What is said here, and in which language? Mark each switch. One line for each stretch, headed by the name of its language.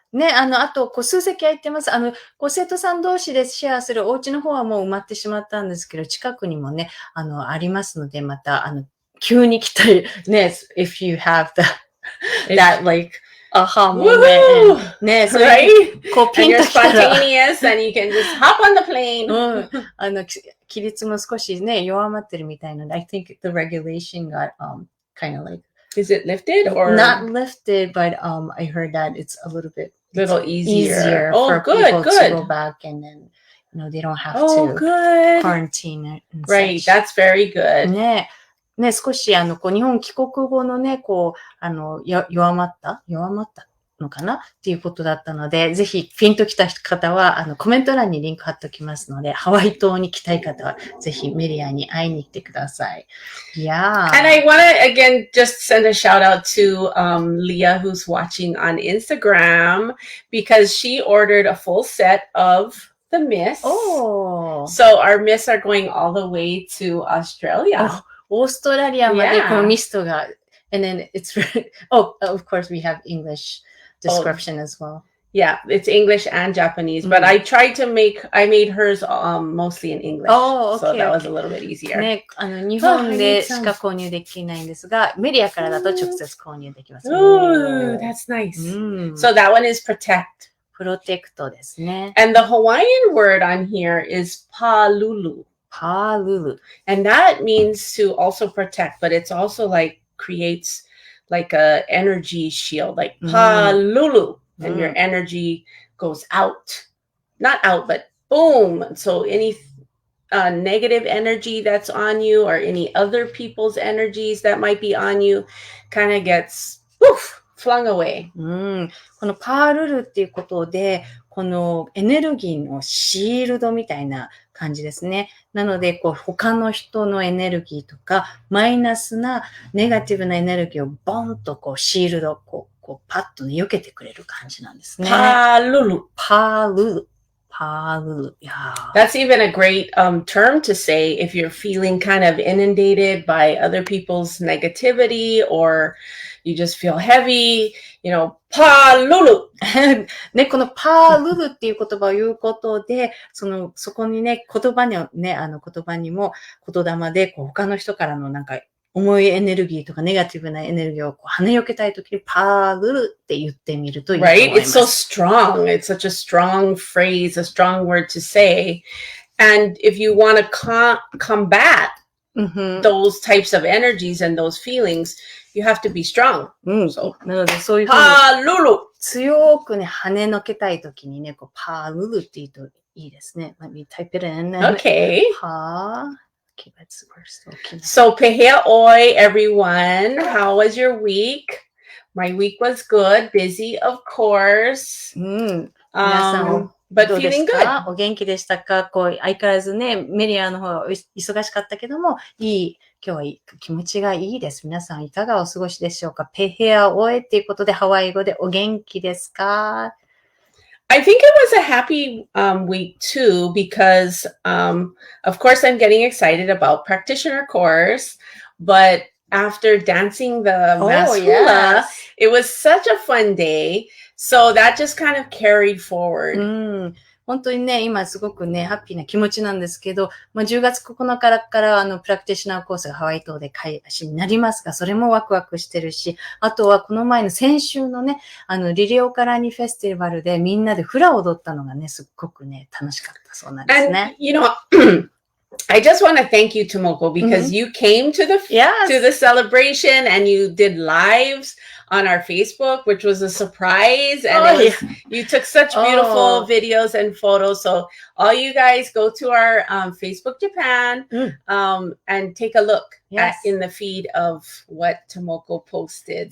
Japanese: ね、あと、数席空いてます。生徒さん同士でシェアするお家の方はもう埋まってしまったんですけど、近くにもね、ありますので、また、急に来たい、ね、
English: if you have that, like, aha moment.
Japanese: ね、それ、こう、ピンと来たら。
English: And you're spontaneous and you can just hop on the plane.
Japanese: 規律も少しね、弱まってるみたいなので、
English: I think the regulation got, kind of like, is it lifted or not lifted, but I heard that it's a little easier for people to go back and then they don't have to quarantine and right such. That's very good.
Japanese: ね、少しこう日本帰国後のね、こう弱まったのかなっていうことだったので、ぜひピンと来た方はコメント欄にリンク貼っておきますので、ハワイ島に来たい方はぜひメリアに会いに来てください。
English: Yeah. And I want to again just send a shout out to Leah, who's watching on Instagram, because she ordered a full set of the mists. So our mists are going all the way to Australia.
Japanese: オーストラリアまでこのミストが、
English: and then it's of course we have English description as well. Yeah, it's English and Japanese, but I made hers mostly in English. So that was a little bit easier.
Japanese: ね、日本でしか購入できないんですが、メディアからだと直接購入できます。
English: Ooh, that's nice. So that one is protect.
Japanese: プロテクトですね。
English: And the Hawaiian word on here is Pālulu. Pālulu. And that means to also protect, but it's also like creates like a energy shield, like Pālulu. And your energy goes out. Not out, but boom. So any negative energy that's on you or any other people's energies that might be on you kind of gets flung away.
Japanese: このパールルっていうことで、このエネルギーのシールドみたいな感じですね。なので、こう他の人のエネルギーとか、マイナスなネガティブなエネルギーをボンとこうシールド、こうパッとね、避けてくれる感じなんですね。
English: Pālulu. Pālulu. Pālulu. Yeah. That's even a great term to say if you're feeling kind of inundated by other people's negativity or you just feel heavy, Pālulu.
Japanese: ね、このパールルっていう言葉を言うことで、そこにね、言葉にも言霊で、他の人からのなんか、重いエネルギーとかネガティブなエネルギーを跳ね避けたいときにパールルって言ってみるといいと思います。
English: Right? It's so strong. It's such a strong phrase, a strong word to say. And if you want to combat those types of energies and those feelings, you have to be strong.
Japanese: なのでそういうふうに強くね、跳ねのけたいときにね、こうパールルって言うといいですね。
English: Let me type it in. Okay. Okay, we're still kidding. So, pehea oi, everyone. How was your week? My week was good. Busy, of course.
Japanese: 皆さん、
English: but
Japanese: どうです
English: feeling
Japanese: か？
English: good.
Japanese: お元気でしたか？こう、相変わらずね、メディアの方は忙しかったけども、今日は気持ちがいいです。皆さん、いかがお過ごしでしょうか？ペヘアオエっていうことで、ハワイ語でお元気ですか？
English: I think it was a happy week too, because of course I'm getting excited about practitioner course, but after dancing the mass hula, it was such a fun day. So that just kind of carried forward.
Japanese: 本当にね、今すごくね、ハッピーな気持ちなんですけど、10月9日からプラクティショナーコースがハワイ島で開始になりますが、それもワクワクしてるし、あとはこの前の先週のね、リリオカラニフェスティバルでみんなでフラを踊ったのがね、すっごくね、楽しかったそうなんですね。
English: And, I just want to thank you, Tomoko, because you came to the celebration and you did lives on our Facebook, which was a surprise. And you took such beautiful videos and photos. So all you guys go to our Facebook Japan and take a look in the feed of what Tomoko posted.